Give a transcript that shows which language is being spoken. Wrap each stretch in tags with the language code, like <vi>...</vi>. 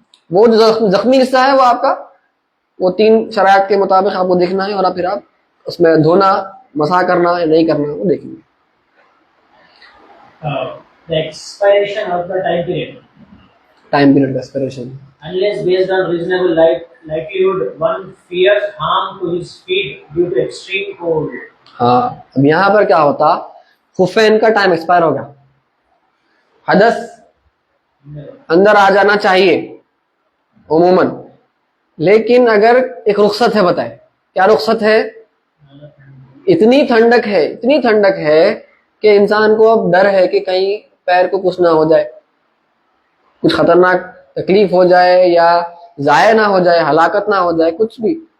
<ur>وہ جو زخمی حصہ ہے وہ آپ کا, وہ 3 شرائط کے مطابق آپ کو دیکھنا ہے, اور پھر آپ اس میں دھونا, مسح کرنا ہے نہیں کرنا وہ دیکھیں گے.</ur> <en>The expiration of the time period.</en> <ur>Time period کا expiration,</ur> <en>Unless based on reasonable likelihood, one fears harm to his feet due to extreme cold.</en> <ur>ہاں. اب یہاں پر کیا ہوتا, خفین کا ٹائم ایکسپائر ہو گیا, حدث اندر آ جانا چاہیے عموماً, لیکن اگر ایک رخصت ہے, بتائے کیا رخصت ہے, اتنی ٹھنڈک ہے کہ انسان کو اب ڈر ہے کہ کہیں پیر کو کچھ نہ ہو جائے, کچھ خطرناک تکلیف ہو جائے, یا ضائع نہ ہو جائے, ہلاکت نہ ہو جائے, کچھ بھی.</ur>